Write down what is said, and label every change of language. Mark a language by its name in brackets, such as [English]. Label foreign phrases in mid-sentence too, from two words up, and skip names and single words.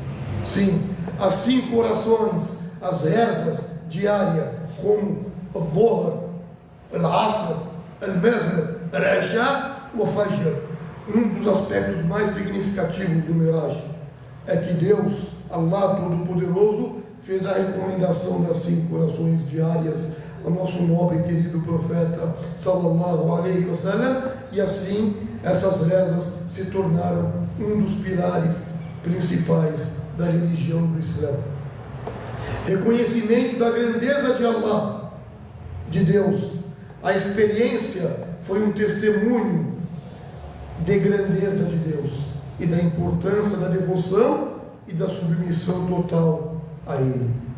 [Portuguese] Sim, as 5 orações, as rezas diárias, como o Dhuhr, Al-Asr, Al-Maghrib, Al-Isha e o Fajr. Um dos aspectos mais significativos do Miraj é que Deus, Allah Todo-Poderoso, fez a recomendação das 5 orações diárias ao nosso nobre e querido profeta [Arabic] صلى الله عليه وسلم, [Portuguese] e assim essas rezas se tornaram um dos pilares principais da religião do Islã. Reconhecimento da grandeza de Allah, de Deus. A experiência foi um testemunho de grandeza de Deus e da importância da devoção e da submissão total a Ele.